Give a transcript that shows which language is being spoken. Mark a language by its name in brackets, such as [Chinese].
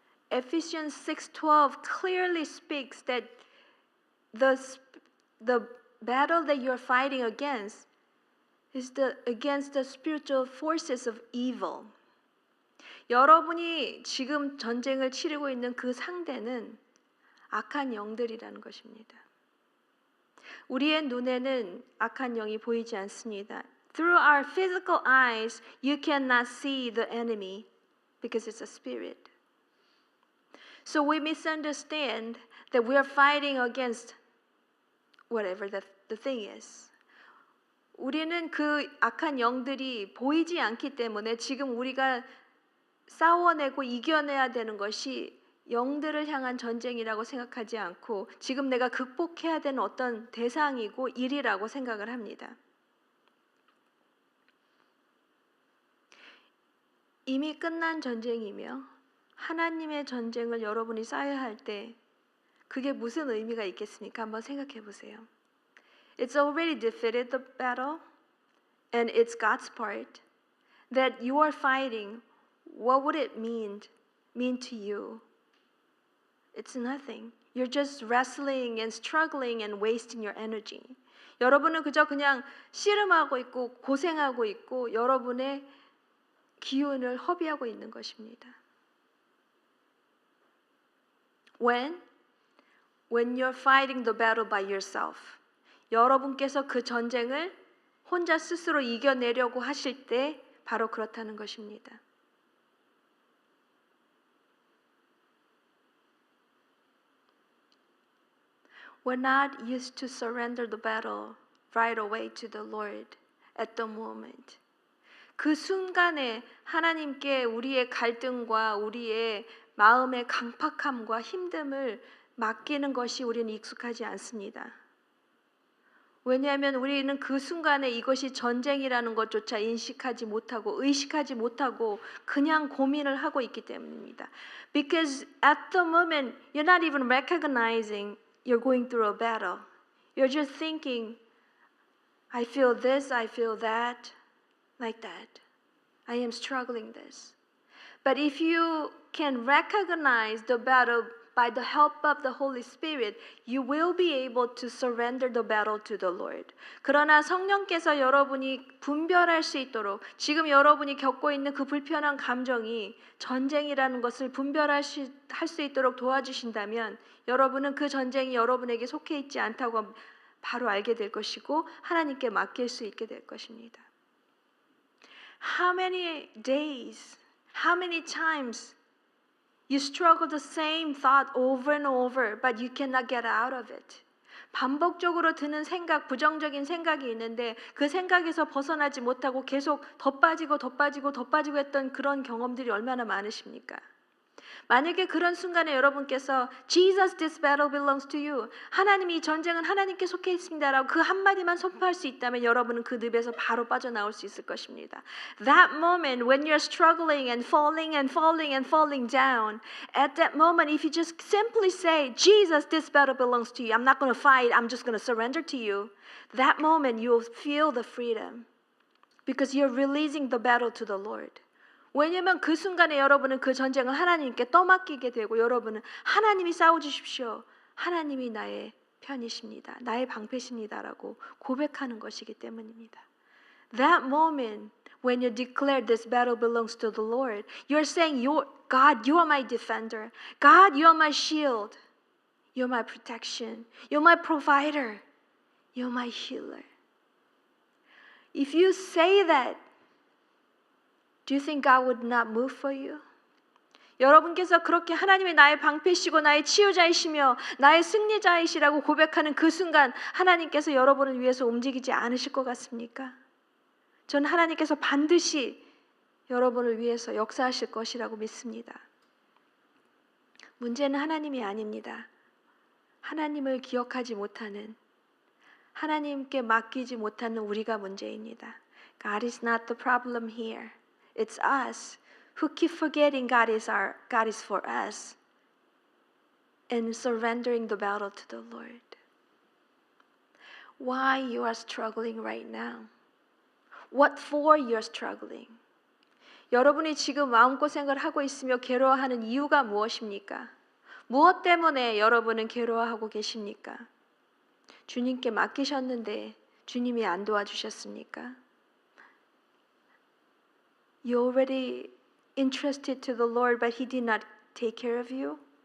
[English] Ephesians 6:12 clearly speaks that the battle that you're fighting against is against the spiritual forces of evil. [Korean] 여러분이 지금 전쟁을 치르고 있는 그 상대는 악한 영들이라는 것입니다. 우리의 눈에는 악한 영이 보이지 않습니다. [English] Through our physical eyes, you cannot see the enemy because it's a spirit. So we misunderstand that we are fighting against whatever the thing is. [Korean] 우리는 그 악한 영들이 보이지 않기 때문에 지금 우리가 싸워내고 이겨내야 되는 것이 영들을 향한 전쟁이라고 생각하지 않고 지금 내가 극복해야 되는 어떤 대상이고 일이라고 생각을 합니다. 이미 끝난 전쟁이며 하나님의 전쟁을 여러분이 쌓아야 할 때 그게 무슨 의미가 있겠습니까? 한번 생각해 보세요. [English] It's already defeated the battle and it's God's part that you are fighting. What would it mean to you? It's nothing. You're just wrestling and struggling and wasting your energy. [Korean] 여러분은 그저 그냥 씨름하고 있고 고생하고 있고 여러분의 기운을 허비하고 있는 것입니다. [English] When you're fighting the battle by yourself. [Korean] 여러분께서 그 전쟁을 혼자 스스로 이겨내려고 하실 때 바로 그렇다는 것입니다. [English] We're not used to surrender the battle right away to the Lord at the moment. [Korean] 그 순간에 하나님께 우리의 갈등과 우리의 마음의 강팍함과 힘듦을 맡기는 것이 우리는 익숙하지 않습니다. 왜냐하면 우리는 그 순간에 이것이 전쟁이라는 것조차 인식하지 못하고 의식하지 못하고 그냥 고민을 하고 있기 때문입니다. [English] Because at the moment you're not even recognizing you're going through a battle. You're just thinking, I feel this, I feel that, like that. I am struggling this. But if you can recognize the battle by the help of the Holy Spirit, you will be able to surrender the battle to the Lord. [Korean] 그러나 성령께서 여러분이 분별할 수 있도록 지금 여러분이 겪고 있는 그 불편한 감정이 전쟁이라는 것을 분별할 수 있도록 도와주신다면 여러분은 그 전쟁이 여러분에게 속해 있지 않다고 바로 알게 될 것이고 하나님께 맡길 수 있게 될 것입니다. [English] How many days, how many times you struggle the same thought over and over, but you cannot get out of it. [Korean] 반복적으로 드는 생각, 부정적인 생각이 있는데 그 생각에서 벗어나지 못하고 계속 더 빠지고 했던 그런 경험들이 얼마나 많으십니까? 만약에 그런 순간에 여러분께서 [English] Jesus, this battle belongs to you. [Korean] 하나님이 이 전쟁은 하나님께 속해 있습니다라고 그 한마디만 선포할 수 있다면 여러분은 그 늪에서 바로 빠져나올 수 있을 것입니다. [English] That moment when you're struggling and falling down, at that moment if you just simply say, Jesus, this battle belongs to you. I'm not going to fight. I'm just going to surrender to you. That moment you'll feel the freedom because you're releasing the battle to the Lord. [Korean] 왜냐하면 그 순간에 여러분은 그 전쟁을 하나님께 떠맡기게 되고 여러분은 하나님이 싸워주십시오. 하나님이 나의 편이십니다. 나의 방패십니다라고 고백하는 것이기 때문입니다. [English] That moment when you declare this battle belongs to the Lord, you're saying, God, you are my defender. God, you are my shield. You're my protection. You're my provider. You're my healer. If you say that, do you think God would not move for you? [Korean] 여러분께서 그렇게 하나님이 나의 방패시고 나의 치유자이시며 나의 승리자이시라고 고백하는 그 순간 하나님께서 여러분을 위해서 움직이지 않으실 것 같습니까? 전 하나님께서 반드시 여러분을 위해서 역사하실 것이라고 믿습니다. 문제는 하나님이 아닙니다. 하나님을 기억하지 못하는 하나님께 맡기지 못하는 우리가 문제입니다. [English] God is not the problem here. It's us who keep forgetting God is for us and surrendering the battle to the Lord. Why you are struggling right now? What for you are struggling? [Korean] 여러분이 지금 마음고생을 하고 있으며 괴로워하는 이유가 무엇입니까? 무엇 때문에 여러분은 괴로워하고 계십니까? 주님께 맡기셨는데 주님이 안 도와주셨습니까? [English] You already entrusted to the Lord, but He did not take care of you?